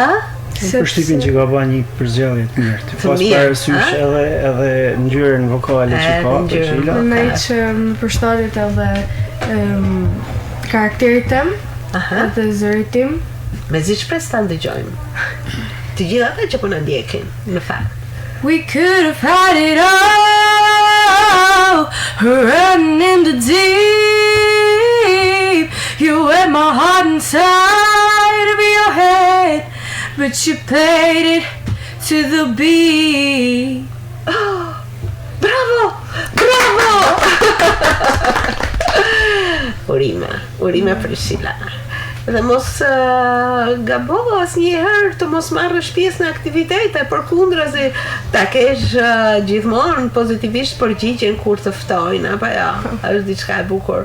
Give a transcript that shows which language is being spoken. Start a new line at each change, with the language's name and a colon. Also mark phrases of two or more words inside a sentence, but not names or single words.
Albanian: Përshtypin që ka ba një përzgjedhje të mirë. Ti pas parasysh edhe ngjyrën vokale që ka Prishila. Në që më përshtatet edhe karakterit tim, edhe zërit tim. Me zi shpres ta ndëgjojmë. Të gjitha ata që po na ndjekin, në fakt.
English: We could have had it all, running in the deep. You had my heart inside of your head, but you played it to the beat.
Albanian: Oh, bravo! Bravo! Urime Prishila. Dhe mos gabohu asnjëherë të mos marrësh pjesë në aktivitete, përkundrazi ta kesh gjithmonë pozitivisht përgjigjen kur të ftojnë, apo jo, është diçka e bukur.